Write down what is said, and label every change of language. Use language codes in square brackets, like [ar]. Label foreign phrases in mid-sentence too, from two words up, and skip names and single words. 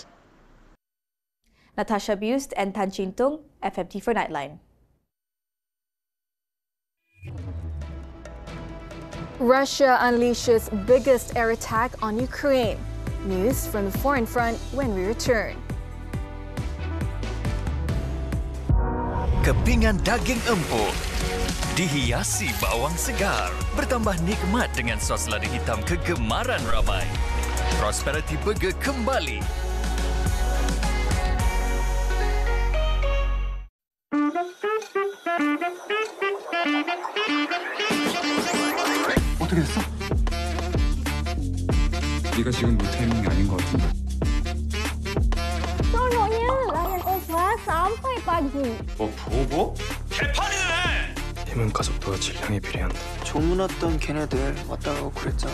[en] Natasha Bust and Tan Chin Tung, FMT for Nightline. Russia unleashes biggest air attack on Ukraine. News from the foreign front when we return. [ms] Kepingan daging empuk dihiasi bawang segar, bertambah nikmat dengan sos lada hitam kegemaran ramai. Prosperity Burger kembali. [ko] 어떻게 됐어? 네가 지금 루테인이 아닌 것 같은데. [ms] Seronoknya layan obat sampai pagi. [ko] 보고? 개판이네! 힘은 가속도와 질량이 비례한다. 조문 왔던 걔네들 왔다 가고 그랬잖아.